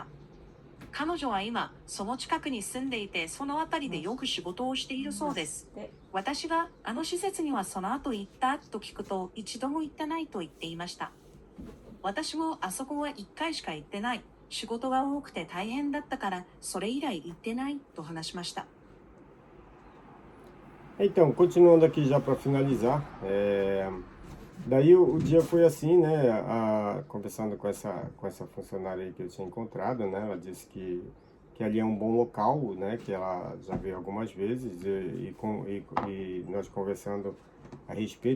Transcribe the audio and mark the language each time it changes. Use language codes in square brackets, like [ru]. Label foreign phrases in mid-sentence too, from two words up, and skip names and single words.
[ja] 彼女は今その近くに住んでいて、その辺りでよく仕事をしているそうです。私があの施設にはその後行ったと聞くと、一度も行ってないと言っていました。私もあそこは1回しか行ってない。仕事が多くて大変だったからそれ以来行ってないと話しました。 [pt] Então, continuando aqui já para finalizar, daí o dia foi assim, né? Conversando com essa funcionária aí que eu tinha encontrado, né? Ela disse que ali é um bom local, né? Que ela já veio algumas vezes e nós conversando a respeito.